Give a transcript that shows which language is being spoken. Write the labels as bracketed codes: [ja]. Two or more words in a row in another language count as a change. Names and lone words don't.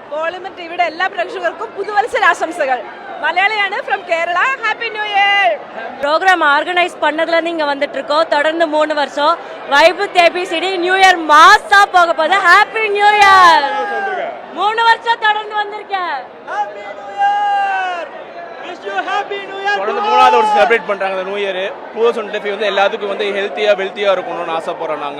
[ml] പോളിമർ ടിവിയുടെ എല്ലാ പ്രേക്ഷകർക്കും പുതുവത്സര ആശംസകൾ. മലയാളിയാണ് ഫ്രം കേരള. [en] Happy New Year. [ta] ப்ரோக்ராம் ஆர்கனைஸ் பண்ணதுலேருந்து இங்கே வந்துட்டு இருக்கோம். தொடர்ந்து 3 வருஷம் வைப் ஏபிசிடி [en] New Year [ta] மாசா போக போகுது. [en] Happy New Year. [ta] 3 வருஷம் தொடர்ந்து வந்திருக்கேன். [en] Happy New Year. Wish you Happy New Year. [ta] தொடர்ந்து 3வது வருஷம் செலிப்ரேட் பண்றாங்க இந்த [en] New Year. [ta] 2025 வந்து எல்லாத்துக்கும் வந்து [en] healthy wealthy [ta] இருக்கணும்னு ஆசைப்படுறோம் நாங்க.